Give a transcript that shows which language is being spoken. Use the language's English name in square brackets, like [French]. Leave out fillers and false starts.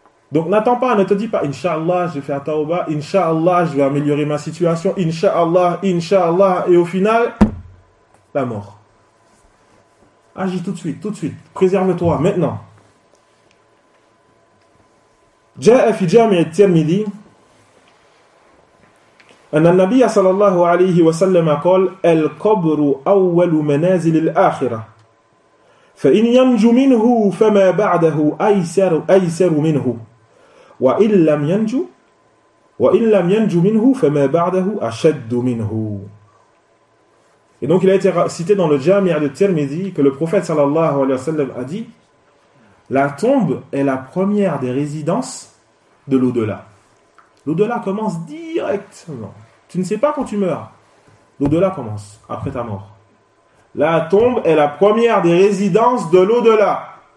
[French] Donc n'attends pas, ne te dis pas, Inch'Allah, je vais faire taubah, Inch'Allah, je vais améliorer ma situation, Inch'Allah, Inch'Allah, et au final, la mort. Agis tout de suite, tout de suite. Préserve-toi, maintenant. J'ai fait Jami et Tirmidhi. [Arabic] أن النبي صلى الله عليه وسلم قال القبر أول منازل الآخرة فإن ينجو منه فما بعده أيسر منه وإن لم ينجو منه فما بعده أشد منه. [French] Et donc il a été cité dans le Jami' de Tirmidhi que le prophète [Arabic] صلى الله عليه وسلم [French] a dit la tombe est la première des résidences de l'au-delà. L'au-delà commence directement. Tu ne sais pas quand tu meurs. L'au-delà commence après ta mort. La tombe est la première des résidences de l'au-delà.